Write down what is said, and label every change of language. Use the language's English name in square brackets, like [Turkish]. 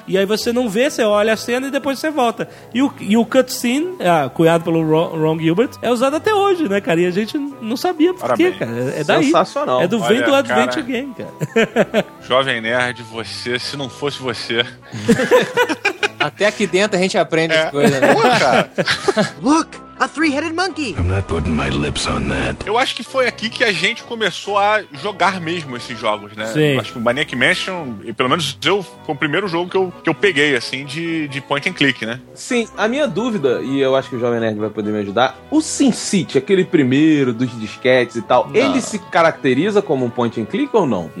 [Portuguese] E aí você não vê, você olha a cena e depois você volta. E o cutscene, cunhado pelo Ron Gilbert, é usado até hoje, né, cara? E a gente não sabia por quê, cara. É daí. Sensacional. É vem do Adventure Game, cara. Jovem Nerd, você, se não fosse você... Até aqui dentro a gente aprende as coisas, né? Porra, cara. [English] Look, a three-headed monkey. I'm not putting my lips on that. [Portuguese] Eu acho que foi aqui que a gente começou a jogar mesmo esses jogos, né? Sim. Acho que o Maniac Mansion, e pelo menos eu, foi o primeiro jogo que eu peguei, assim, de point and click, né? Sim, a minha dúvida, e eu acho que o Jovem Nerd vai poder me ajudar, o SimCity, aquele primeiro dos disquetes e tal, não, ele se caracteriza como um point and click ou não?